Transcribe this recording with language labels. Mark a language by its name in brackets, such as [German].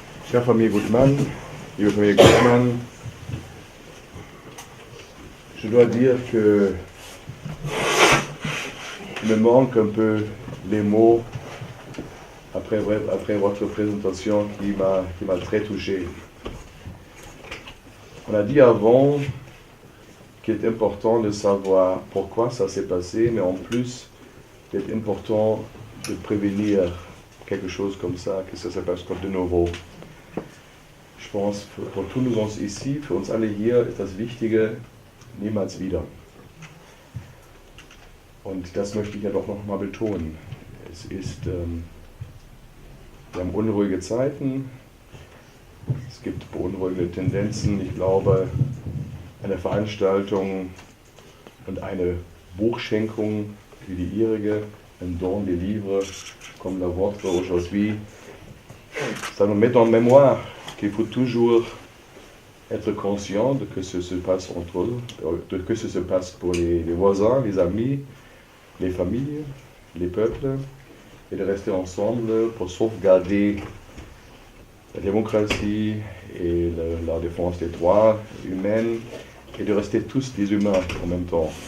[French] Chère famille Gutmann, [German] liebe Familie Gutmann, [French] je dois dire que il me manque un peu les mots après votre présentation qui m'a très touché. On a dit avant qu'il est important de savoir pourquoi ça s'est passé, mais en plus, il est important de prévenir quelque chose comme ça, que ça se passe de nouveau. [German] Ich [French] pense, [German] für uns [French] ici, [German] für uns alle hier, ist das Wichtige, niemals wieder. Und das möchte ich ja doch noch mal betonen. Wir haben unruhige Zeiten, es gibt beunruhigende Tendenzen. Ich glaube, eine Veranstaltung und eine Buchschenkung wie die ihrige, [French] un don des livres comme la vôtre aujourd'hui, ça nous met en mémoire qu'il faut toujours être conscient de que ce se passe entre eux, de que ce se passe pour les voisins, les amis, les familles, les peuples, et de rester ensemble pour sauvegarder la démocratie et la défense des droits humains, et de rester tous des humains en même temps.